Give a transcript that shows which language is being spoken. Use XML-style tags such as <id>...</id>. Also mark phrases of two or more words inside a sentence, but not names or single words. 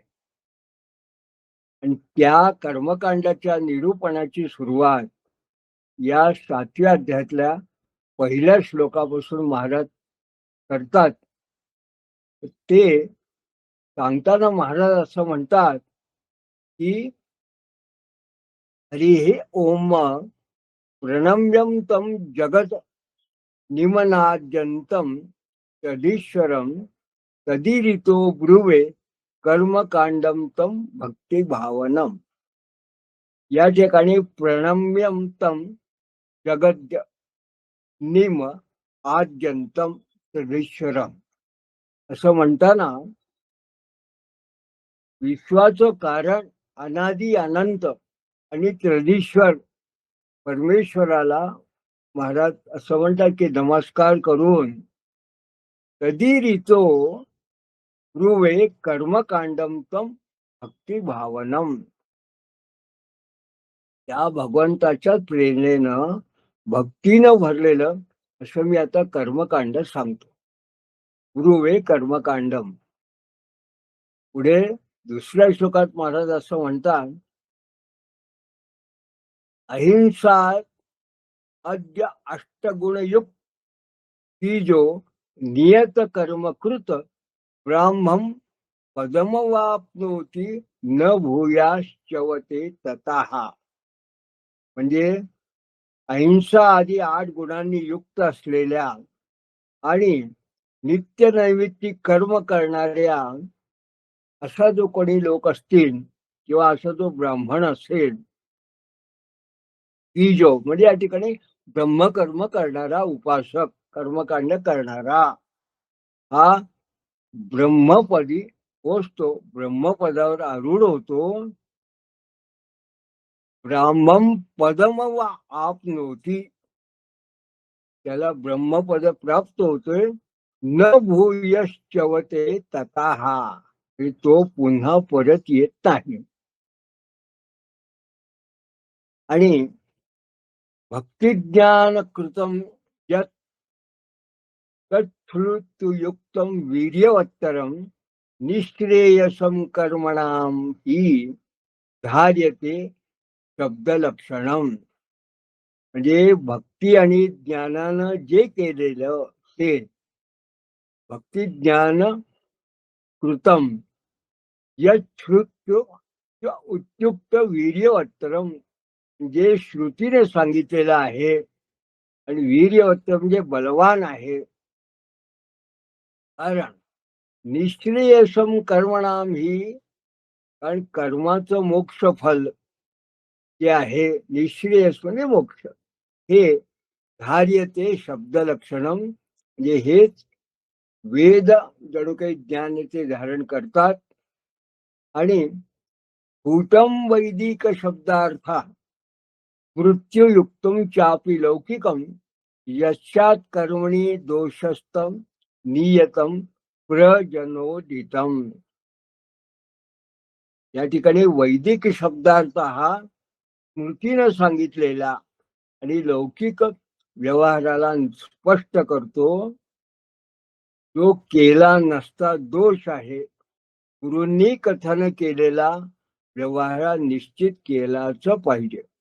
<mr>आणि त्या कर्मकांडाच्या निरूपणाची सुरुवात या 7व्या अध्यायातल्या पहिल्या श्लोकापासून महाराज करतात. ते सांगताना महाराज असं म्हणतात की</mr> <sa>हरिः ओम प्रणम्यं तं जगत निमनाद्यन्तं तदीश्वरं तदीरितो ब्रुवे कर्मकांडम तम भक्तिभावनम.</sa> <mr>या ठिकाणी</mr> <sa>प्रणम्यं तं जगत निम आद्यंतम तदीश्वरम</sa> <mr>असं म्हणताना विश्वाचं कारण अनादि अनंत आणि त्रिदीश्वर परमेश्वराला महाराज असं म्हणतात की नमस्कार करून</mr> <sa>तदीरितो ब्रुवे कर्मकांडम तम भक्तिभावनम.</sa> <mr>त्या भगवंताच्या प्रेरणेनं भक्तीनं भरलेलं असं मी आता कर्मकांड सांगतो.</mr> <sa>ब्रुवे कर्मकांडम.</sa> <mr>पुढे दुसऱ्या श्लोकात महाराज असं म्हणतात</mr> <sa>अहिंसा अद्य अष्टगुणयुक्त ही जो नियत कर्मकृत ब्राह्मम पदमवाप्नोति न भूयाश्चवते ततः.</sa> <mr>म्हणजे अहिंसा आदी 8 गुणांनी युक्त असलेल्या आणि नित्य नैमित्तिक कर्म करणाऱ्या असा जो कोणी लोक असतील किंवा असा जो ब्राह्मण असेल, ही जो म्हणजे या ठिकाणी ब्रह्मकर्म करणारा उपासक, कर्मकांड करणारा हा ब्रह्मपदी पोचतो, ब्रह्मपदावर आरूढ होतो.</mr> <sa>ब्राह्मम पदम व आपनोती.</sa> <mr>त्याला ब्रह्मपद प्राप्त होतोय.</mr> <sa>न भूयश्चवते ततः.</sa> <mr>तो पुन्हा परत येत नाही.</mr> <sa>आणि भक्तिज्ञान कृतम यत् तत्फलयुक्तम वीर्यवत्तरम निष्क्रियसम कर्मणाम ही धार्यते शब्दलक्षणम.</sa> <mr>म्हणजे भक्ती आणि ज्ञानानं जे केलेलं ते</mr> <sa>भक्ती ज्ञान कृतम यच्छ्रुत्य उत्युक्त वीर्यवत्तरम.</sa> <mr>जे श्रुतीने सांगितलेलं आहे आणि वीर्यवत्तर म्हणजे बलवान आहे. कारण</mr> <sa>निष्क्रियसम कर्मणाम ही,</sa> <mr>कारण कर्माचं मोक्ष फल जे आहे निष्क्रियस म्हणजे मोक्ष, हे</mr> <sa>धार्यते शब्द लक्षणम,</sa> <mr>म्हणजे हेच वेद जणू काही ज्ञानाचे धारण करतात.</mr> <sa>आणि भूतम वैदिक शब्दार्थ मृत्युयुक्तम चापि लौकिकम यश्चात कर्मणी दोषस्तम नियतम प्रजनोदितम.</sa> <mr>या ठिकाणी वैदिक शब्दार्थ हा स्मृतीनं सांगितलेला आणि लौकिक व्यवहाराला स्पष्ट करतो. जो केला नसता दोष आहे, गुरूंनी कथन केलेला व्यवहार निश्चित केलाच पाहिजे.</mr>